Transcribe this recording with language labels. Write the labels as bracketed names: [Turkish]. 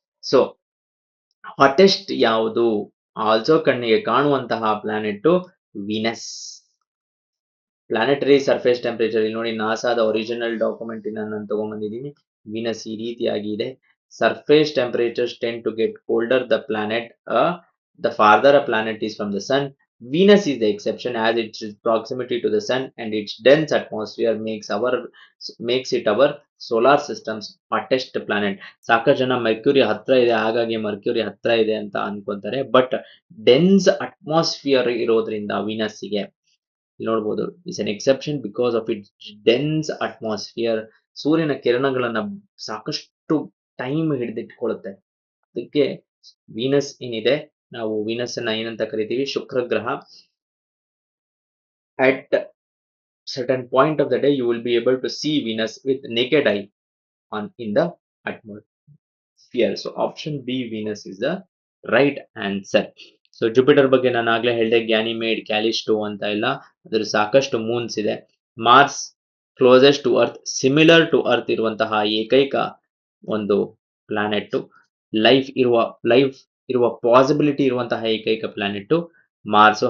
[Kannada] So hottest ಯಾವುದು? Also ಕಣ್ಣಿಗೆ ಕಾಣುವಂತಹ planet Venus. Planetary surface temperature ಇಲ್ಲಿ ನೋಡಿ, ನಾಸಾದ ಒರಿಜಿನಲ್ ಡಾಕ್ಯುಮೆಂಟ್ ನಾನು ತಗೊಂಡ್ಬಂದಿದ್ದೀನಿ. ವೀನಸ್ ಈ ರೀತಿಯಾಗಿ ಇದೆ. [English] Surface temperatures tend to get colder the planet the farther a planet is from the sun. Venus is the exception as its proximity to the sun and its dense atmosphere makes it our solar system's hottest planet. [Kannada] ಸಾಕಷ್ಟು ಜನ mercury ಹತ್ರ ಇದೆ ಹಾಗಾಗಿ mercury ಹತ್ರ ಇದೆ ಅಂತ ಅನ್ಕೊಂತಾರೆ, but dense atmosphere ಇರೋದ್ರಿಂದ ವೀನಸ್ಸಿಗೆ ನೋಡ್ಬೋದು [English] Is an exception because of it dense atmosphere. [Kannada] ಸೂರ್ಯನ ಕಿರಣಗಳನ್ನ ಸಾಕಷ್ಟು ಟೈಮ್ ಹಿಡಿದಿಟ್ಕೊಳ್ಳುತ್ತೆ. ಅದಕ್ಕೆ ವೀನಸ್ ಏನಿದೆ, ನಾವು ವೀನಸ್ ಅನ್ನ ಏನಂತ ಕರಿತೀವಿ? ಶುಕ್ರ ಗ್ರಹ. [English] At certain point of the day you will be able to see Venus with naked eye in the atmosphere. So option B, Venus is the right answer. [Kannada] So Jupiter ಬಗ್ಗೆ ನಾನು ಆಗ್ಲೇ ಹೇಳಿದೆ, ಗ್ಯಾನಿಮೇಡ್, ಕ್ಯಾಲಿಸ್ಟೋ ಅಂತ ಎಲ್ಲ, ಅದರ ಸಾಕಷ್ಟು moons ಇದೆ. [English] Mars closest to Earth, similar to Earth [Kannada] ಇರುವಂತಹ ಏಕೈಕ ಒಂದು [English] Planet. [Kannada] ಲೈಫ್ ಇರುವ ಪಾಸಿಬಿಲಿಟಿ ಇರುವಂತಹ ಏಕೈಕ ಪ್ಲಾನೆಟ್ ಮಾರ್ಸ್.